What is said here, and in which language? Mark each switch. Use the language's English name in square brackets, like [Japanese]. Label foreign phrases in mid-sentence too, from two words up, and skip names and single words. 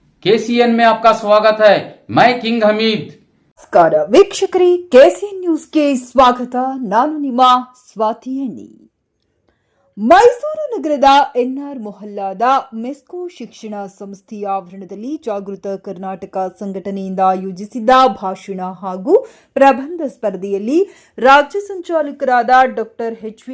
[Hindi] केसीएन में आपका स्वागत है। मैं किंग हमीद। [Kannada] ನಮಸ್ಕಾರ ವೀಕ್ಷಕರೇ, ಕೆಸಿಎನ್ ನ್ಯೂಸ್ಗೆ ಸ್ವಾಗತ. ನಾನು ನಿಮ್ಮ ಸ್ವಾತಿ ಎಣ್ಣಿ. ಮೈಸೂರು ನಗರದ ಎನ್ಆರ್ ಮೊಹಲ್ಲಾದ ಮೆಸ್ಕೋ ಶಿಕ್ಷಣ ಸಂಸ್ಥೆಯ ಆವರಣದಲ್ಲಿ ಜಾಗೃತ ಕರ್ನಾಟಕ ಸಂಘಟನೆಯಿಂದ ಆಯೋಜಿಸಿದ್ದ ಭಾಷಣ ಹಾಗೂ ಪ್ರಬಂಧ ಸ್ಪರ್ಧೆಯಲ್ಲಿ ರಾಜ್ಯ ಸಂಚಾಲಕರಾದ ಡಾಕ್ಟರ್ ಎಚ್.ವಿ.